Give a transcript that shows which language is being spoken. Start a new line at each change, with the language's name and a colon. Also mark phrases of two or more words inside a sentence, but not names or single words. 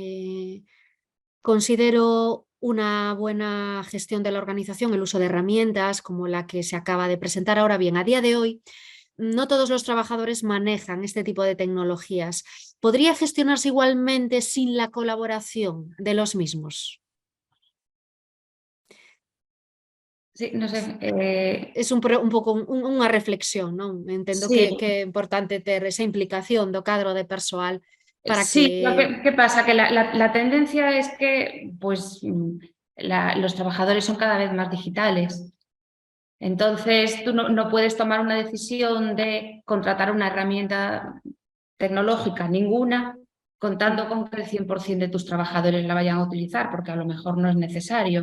Spanish: Considero una buena gestión de la organización el uso de herramientas como la que se acaba de presentar ahora. Bien, a día de hoy no todos los trabajadores manejan este tipo de tecnologías. ¿Podría gestionarse igualmente sin la colaboración de los mismos? Sí, no sé.
Galician: Es un pouco unha reflexión, non? Entendo
Spanish: sí.
Galician: que é importante ter esa implicación do cadro de persoal para
Spanish: sí, que... ¿qué pasa? Que la tendencia es que pues, los trabajadores son cada vez más digitales. Entonces, tú no puedes tomar una decisión de contratar una herramienta tecnológica ninguna, contando con que el 100% de tus trabajadores la vayan a utilizar, porque a lo mejor no es necesario.